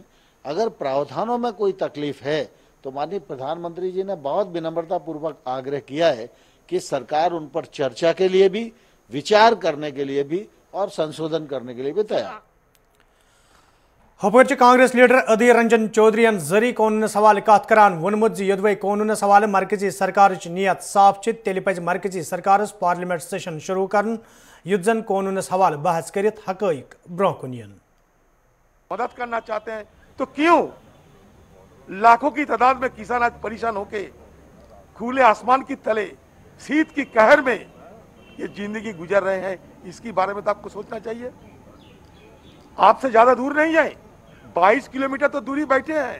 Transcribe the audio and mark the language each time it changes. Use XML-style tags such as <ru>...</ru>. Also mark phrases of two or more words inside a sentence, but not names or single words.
<hi>अगर प्रावधानों में कोई तकलीफ है तो माननीय प्रधानमंत्री जी ने बहुत विनम्रता पूर्वक आग्रह किया है कि सरकार उन पर चर्चा के लिए भी, विचार करने के लिए भी और संशोधन करने के लिए भी तैयार।</hi> <ks>हपर कांग्रेस लीडर अधीर रंजन चौधरी जरी कानूनस हवाले कत करान वोनमुत योदवे कानूनस हवाले मरकजी सरकार नीयत साफ तेल पज मरकजी सरकार</ks> <en>parliament session</en> <ks>शुरू कर युत जन कानूनस हवाले बहस कर हकैक ब्रोह कुन यन।</ks> <hi>मदद करना चाहते हैं तो क्यों लाखों की तादाद में किसान आज परेशान होके खुले आसमान की तले शीत की कहर में ये जिंदगी गुजर रहे हैं, इसके बारे में तो आपको सोचना चाहिए। आपसे ज्यादा दूर नहीं है, 22 किलोमीटर तो दूरी बैठे हैं।</hi>